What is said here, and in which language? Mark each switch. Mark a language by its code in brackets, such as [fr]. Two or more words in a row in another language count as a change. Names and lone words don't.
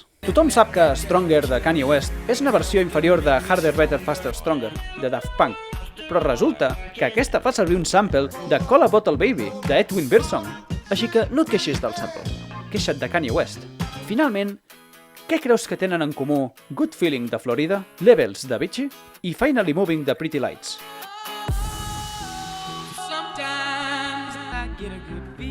[ca] Tothom sap que Stronger de Kanye West és una versió inferior de Harder, Better, Faster, Stronger de Daft Punk, però resulta que aquesta fa servir un sample de Call a Bottle Baby de Edwin Birdsong. Així que no et queixis del sample, queixa't de Kanye West. Finalment, què creus que tenen en comú Good Feeling de Florida, Levels de Avicii i Finally Moving de Pretty Lights? [en] Sometimes I get a